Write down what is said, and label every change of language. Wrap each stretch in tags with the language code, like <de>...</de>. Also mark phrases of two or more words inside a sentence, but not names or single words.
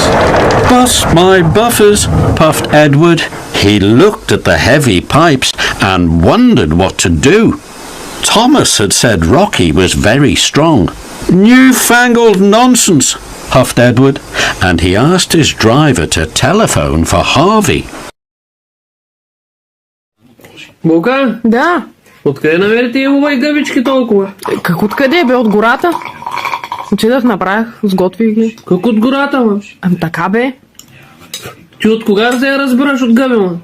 <en>Bust my buffers, puffed Edward. He looked at the heavy pipes and wondered what to do. Thomas had said Rocky was very strong. Newfangled nonsense, huffed Edward, and he asked his driver to telephone for Harvey.</en> <bg>Бука, Да. откъде намери тия лува и гъбички толкова? Как откъде бе? От гората? Отидах, направих, сготвих ги. Как от гората, ма? Така бе. Ти от кога да я разбираш от гъби, ма?</bg>